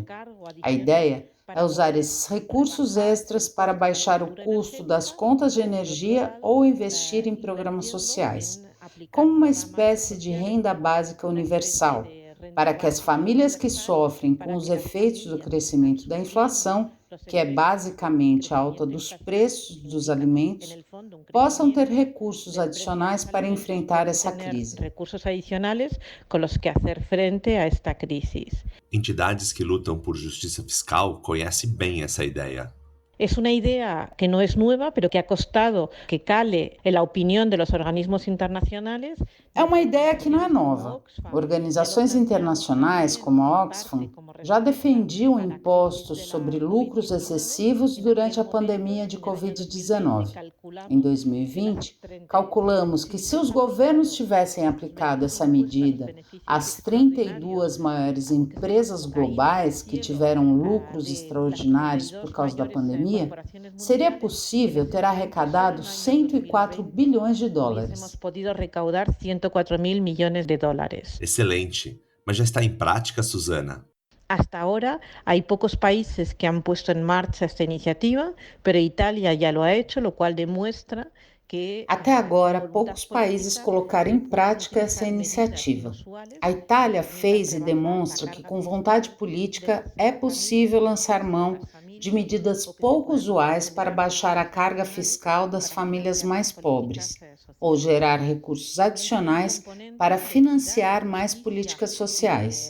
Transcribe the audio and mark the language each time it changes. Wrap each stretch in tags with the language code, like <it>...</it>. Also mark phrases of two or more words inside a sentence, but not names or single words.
<pt>A ideia é usar esses recursos extras para baixar o custo das contas de energia ou investir em programas sociais, como uma espécie de renda básica universal, para que as famílias que sofrem com os efeitos do crescimento da inflação, que é basicamente a alta dos preços dos alimentos, possam ter recursos adicionais para enfrentar essa crise. Recursos adicionais com os que fazer frente a esta crise. Entidades que lutam por justiça fiscal conhecem bem essa ideia.</pt> <es>Es una idea que no es nueva, pero que ha costado que cale en la opinión de los organismos internacionales.</es> <pt>É uma ideia que não é nova. Organizações internacionais como a Oxfam já defendiam impostos sobre lucros excessivos durante a pandemia de Covid-19. Em 2020, calculamos que se os governos tivessem aplicado essa medida às 32 maiores empresas globais que tiveram lucros extraordinários por causa da pandemia, seria possível ter arrecadado 104 bilhões de dólares.</pt> <es>Hemos podido recaudar 104.000 millones de dólares.</es> <pt>Excelente! Mas já está em prática, Susana?</pt> <es>Hasta ahora hay pocos países que han puesto en marcha esta iniciativa, pero Italia ya lo ha hecho, lo cual demuestra que</es> <pt>Até agora, poucos países colocaram em prática essa iniciativa. A Itália fez e demonstra que, com vontade política, é possível lançar mão de medidas pouco usuais para baixar a carga fiscal das famílias mais pobres, ou gerar recursos adicionais para financiar mais políticas sociais.</pt>